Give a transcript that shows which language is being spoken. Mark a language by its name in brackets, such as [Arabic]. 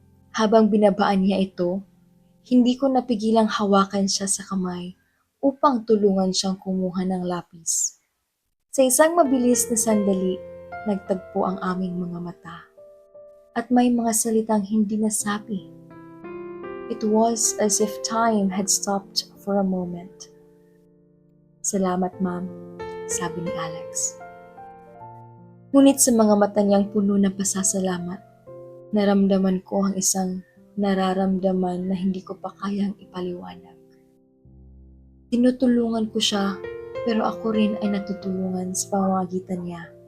[Filipino] Habang binabaan niya ito, hindi ko napigilang hawakan siya sa kamay upang tulungan siyang kumuha ng lapis. Sa isang mabilis na sandali, nagtagpo ang aming mga mata. At may mga salitang hindi nasabi. [English] It was as if time had stopped for a moment. [Filipino] Salamat, Ma'am, sabi ni Alex. Ngunit sa mga mata niyang puno ng pasasalamat, naramdaman ko ang isang nararamdaman na hindi ko pa kayang ipaliwanag. Tinutulungan ko siya, pero ako rin ay natutulungan sa pamamagitan niya.